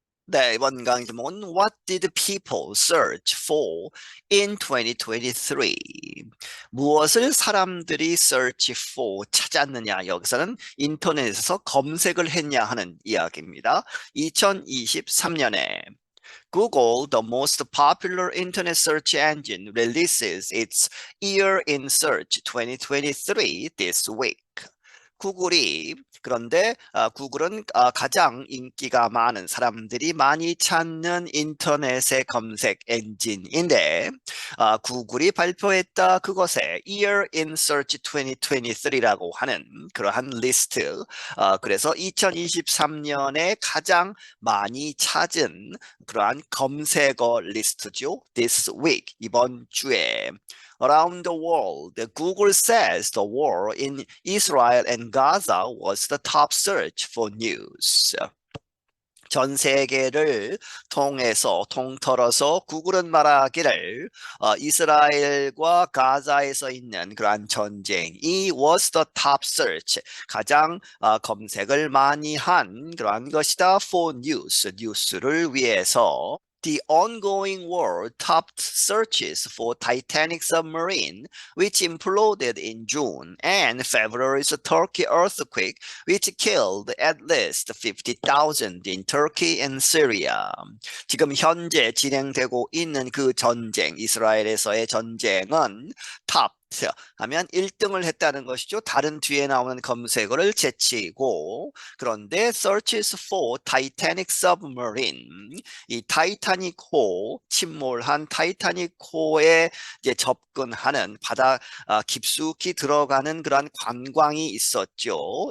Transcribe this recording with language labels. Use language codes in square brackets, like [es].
[ko] 네, 이번 강의 제목은 [en] What did people search for in 2023? [ko] 무엇을 사람들이 [en] search for [ko] 찾았느냐? 여기서는 인터넷에서 검색을 했냐 하는 이야기입니다. 2023년에 [en] Google, the most popular internet search engine, releases its Year in Search 2023 this week. [ko] 구글이 그런데 구글은 가장 인기가 많은 사람들이 많이 찾는 인터넷의 검색 엔진인데 구글이 발표했다 그것에 Year in Search 2023라고 하는 그러한 리스트 그래서 2023년에 가장 많이 찾은 그러한 검색어 리스트죠. [en] This week [ko] 이번 주에 [en] Around the world, Google says the war in Israel and Gaza was the top search for news. [ko] 전 세계를 통틀어서 구글은 말하기를 이스라엘과 가자에서 있는 그러한 전쟁이 [en] was the top search [ko] 가장 검색을 많이 한 그러한 것이다 [en] for news [ko] 뉴스를 위해서. [en] The ongoing war topped searches for Titanic submarine, which imploded in June, and February's Turkey earthquake, which killed at least 50,000 in Turkey and Syria. [ko] 지금 현재 진행되고 있는 그 전쟁, 이스라엘에서의 전쟁은 탑 하면 1등을 했다는 것이죠. 다른 뒤에 나오는 검색어를 제치고 그런데 [en] searches for Titanic submarine [ko] 이 타이타닉호 침몰한 타이타닉호에 이제 접근하는 바다 깊숙이 들어가는 그런 관광이 있었죠.